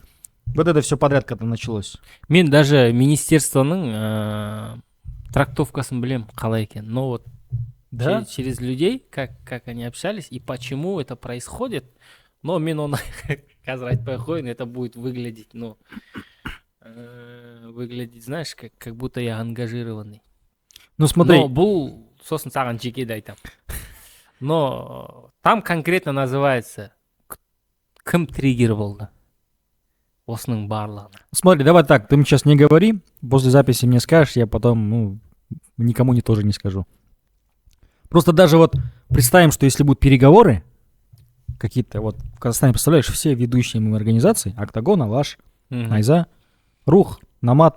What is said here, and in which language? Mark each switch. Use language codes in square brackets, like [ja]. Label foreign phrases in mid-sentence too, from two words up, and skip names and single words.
[ru] Вот это все подряд когда началось. [kk] Мен даже министерствоның трактовкасын білем қалай екен. [ru] Но вот да? через людей, как они общались и почему это происходит. [kk] Но мен оны қазір айтпай қойын, [ru] это будет выглядеть, выглядеть, знаешь, как будто я ангажированный. Ну смотри. Но [kk] бұл сосын саған жекеде айтам. [ru] Но там конкретно называется [kk] кім триггер болды. Осының барлығына. [ru] Смотри, давай так, ты мне сейчас не говори, после записи мне скажешь, я потом, никому тоже не скажу. Просто даже вот представим, что если будут переговоры, какие-то, вот в Казахстане, представляешь, все ведущие организации, Октагон, Алаш, Найза, Рух, Намат,